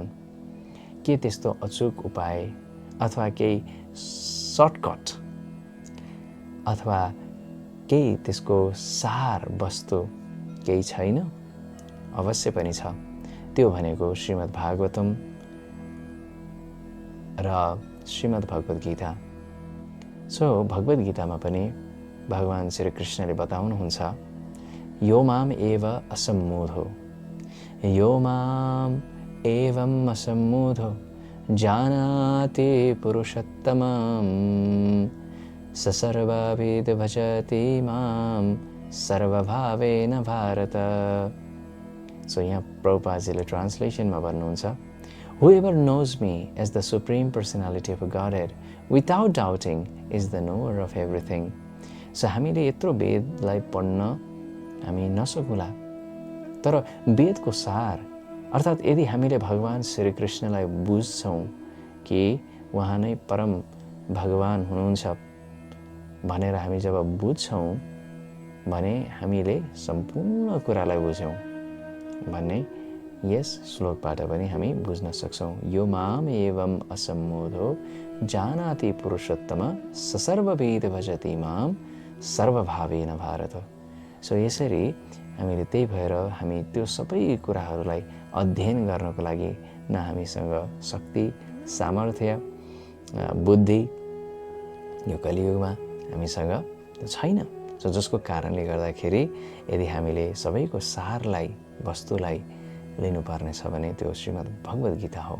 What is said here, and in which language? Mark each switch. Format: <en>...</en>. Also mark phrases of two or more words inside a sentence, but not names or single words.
<ne>के त्यस्तो अचूक उपाय अथवा केही सर्टकट अथवा केही त्यसको सार वस्तु केही छैन? अवश्य पनि छ। त्यो भनेको श्रीमद् भागवतम र श्रीमद् भगवद्गीता। सो भगवद्गीतामा पनि भगवान श्री कृष्णले बताउनुहुन्छ,</ne> <sa>यो माम एव असम्मूढो, यो माम एवं असम्मूढो जानाति पुरुषोत्तमं स सर्वविद भजति मां सर्वभावेन भारत।</sa> <ne>सो यहाँ प्रभुपादजीले ट्रान्सलेसनमा भन्नुहुन्छ,</ne> <en>Whoever knows me as the Supreme Personality of Godhead without doubting is the knower of everything.</en> <ne>So हामीले यत्रो वेदलाई पढ्न हामी नसकुला, तर वेदको सार अर्थात् यदि हामीले भगवान श्री कृष्णलाई बुझ्छौँ कि उहाँ नै परम भगवान हुनुहुन्छ भनेर हामी जब बुझ्छौँ भने हामीले सम्पूर्ण कुरालाई बुझ्यौँ भन्ने यस श्लोकबाट पनि हामी बुझ्न सक्छौँ।</ne> <sa>यो माम एवं असम्मूढो जानाति पुरुषोत्तम स सर्ववेद भजति माम सर्वभावेन भारत।</sa> <ne>सो यसरी हामीले त्यही भएर हामी त्यो सबै कुराहरूलाई अध्ययन गर्नको लागि न हामीसँग शक्ति, सामर्थ्य, बुद्धि यो कलियुगमा हामीसँग छैन। सो जसको कारणले गर्दाखेरि यदि हामीले सबैको सारलाई, वस्तुलाई लिनुपर्नेछ भने त्यो श्रीमद् भगवद गीता हो।</ne>